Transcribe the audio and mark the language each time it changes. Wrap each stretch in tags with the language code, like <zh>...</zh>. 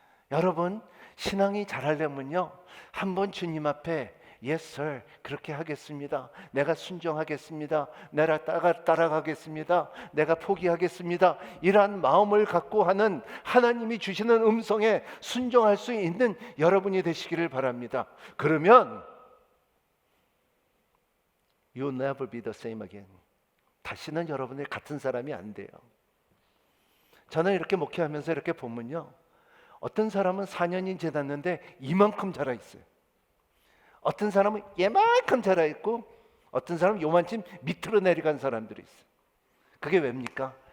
<ko>여러분, 신앙이 자라려면요 한번 주님 앞에</ko> <en>Yes sir,</en> <ko>그렇게 하겠습니다. 내가 순종하겠습니다. 내가 따라가겠습니다. 내가 포기하겠습니다. 이러한 마음을 갖고 하는 하나님이 주시는 음성에 순종할 수 있는 여러분이 되시기를 바랍니다. 그러면</ko> <en>You'll never be the same again.</en> <ko>다시는 여러분의 같은 사람이 안 돼요. 저는 이렇게 목회하면서 이렇게 보면요 어떤 사람은 4년이 지났는데 이만큼 자라 있어요. 어떤 사람은 얘만큼 자라 있고 어떤 사람은 요만큼 밑으로 내려간 사람들이 있어요. 그게 왜입니까?</ko>